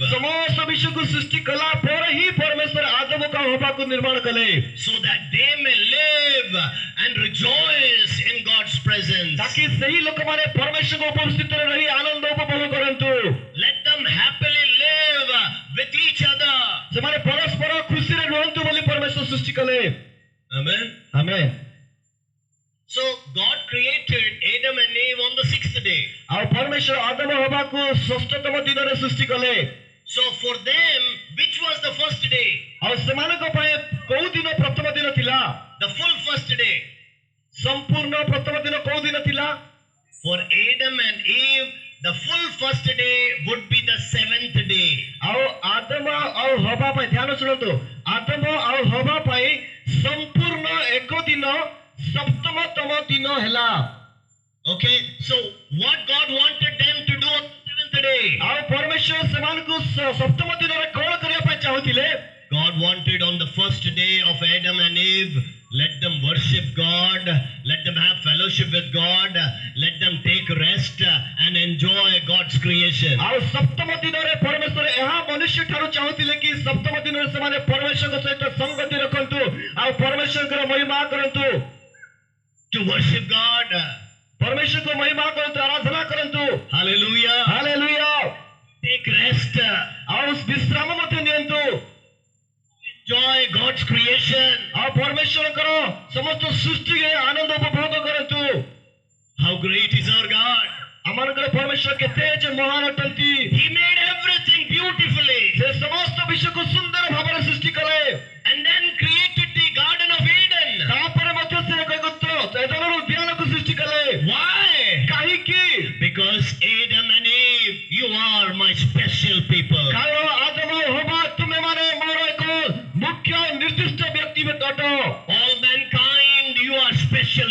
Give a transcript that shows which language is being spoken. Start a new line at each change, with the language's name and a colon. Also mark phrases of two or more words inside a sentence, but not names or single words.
Odia: ସମସ୍ତ ବିଷୟକୁ ସୃଷ୍ଟି କଲା ପରେ ହିଁ ପରମେଶ୍ୱର ଆଦମକୁ ଆଉ ହବାକୁ ନିର୍ମାଣ କଲେ
English: So that they may live and rejoice in God's presence.
Odia: ତାକି ସେହି ଲୋକମାନେ ପରମେଶ୍ୱରଙ୍କ ଉପସ୍ଥିତିରେ ରହି ଆନନ୍ଦ ଉପଭୋଗ କରନ୍ତୁ।
English: Let them happily live with each other.
Odia: ସେମାନେ ପରସ୍ପର ଖୁସିରେ ରୁହନ୍ତୁ ବୋଲି ପରମେଶ୍ୱର ସୃଷ୍ଟି କଲେ।
English: Amen.
Odia: ଆମେନ୍।
English: So God created Adam and Eve on the 6th day.
Odia: ଆଉ ପରମେଶ୍ୱର ଆଦମ ହବାକୁ ଷଷ୍ଠତମ ଦିନରେ ସୃଷ୍ଟି କଲେ।
English: So for them, which was the first day?
Odia: ଆଉ ସେମାନଙ୍କ ପାଇଁ କୋଉ ଦିନ ପ୍ରଥମ ଦିନ ଥିଲା?
English: The full first day.
Odia: ସମ୍ପୂର୍ଣ୍ଣ ପ୍ରଥମ ଦିନ କୋଉ ଦିନ ଥିଲା?
English: For Adam and Eve, the full first day would be the 7th day.
Odia: ଆଉ ଆଦମ ଆଉ ହବା ପାଇଁ ଧ୍ୟାନ ଶୁଣନ୍ତୁ, ଆଦମ ଆଉ ହବା ପାଇଁ ସମ୍ପୂର୍ଣ୍ଣ ଏକ ଦିନ ସପ୍ତମତମ ଦିନ ହେଲା।
English: Okay, so what God wanted them to do on the 7th day?
Odia: ଆଉ ପରମେଶ୍ୱର ସେମାନଙ୍କୁ ସପ୍ତମ ଦିନରେ କଣ କରିବା ପାଇଁ ଚାହୁଁଥିଲେ?
English: God wanted on the first day of Adam and Eve, let them worship God, let them have fellowship with God, let them take rest and enjoy God's creation.
Odia: ଆଉ ସପ୍ତମ ଦିନରେ ପରମେଶ୍ୱର ଏହା ମନୁଷ୍ୟ ଠାରୁ ଚାହୁଁଥିଲେ କି ସପ୍ତମ ଦିନରେ ସେମାନେ ପରମେଶ୍ୱରଙ୍କ ସହିତ ସଂଗତି ରଖନ୍ତୁ ଆଉ ପରମେଶ୍ୱରଙ୍କର ମହିମା କରନ୍ତୁ।
English: To worship God.
Odia: ପରମେଶ୍ୱରଙ୍କ ମହିମା କରନ୍ତୁ, ଆରାଧନା କରନ୍ତୁ।
English: Hallelujah.
Odia: ହାଲେଲୁୟା।
English: Take rest.
Odia: ଆଉ ବିଶ୍ରାମ ମଧ୍ୟ ନିଅନ୍ତୁ।
English: Enjoy God's creation.
Odia: ଆଉ ପରମେଶ୍ୱରଙ୍କର ସମସ୍ତ ସୃଷ୍ଟିରେ ଆନନ୍ଦ ଉପଭୋଗ କରନ୍ତୁ।
English: How great is our God.
Odia: ଆମମାନଙ୍କର ପରମେଶ୍ୱର କେତେ ଯେ ମହାନ ଅଟନ୍ତି।
English: He made everything beautifully.
Odia: ସେ ସମସ୍ତ ବିଷୟକୁ ସୁନ୍ଦର ଭାବରେ ସୃଷ୍ଟି କଲେ।
English: And then created the Garden of Eden.
Odia: ତାପରେ ମଧ୍ୟ ସେ ଏଦେନର ଉଦ୍ୟାନକୁ ସୃଷ୍ଟି କଲେ।
English: Why?
Odia: କାହିଁକି?
English: Because Adam and Eve, you are my special people.
Odia: କାରଣ ଆଦମ ହବା ତୁମେମାନେ ମୋର ଏକ ମୁଖ୍ୟ ନିର୍ଦ୍ଦିଷ୍ଟ ବ୍ୟକ୍ତି ଅଟ।
English: All mankind, you are special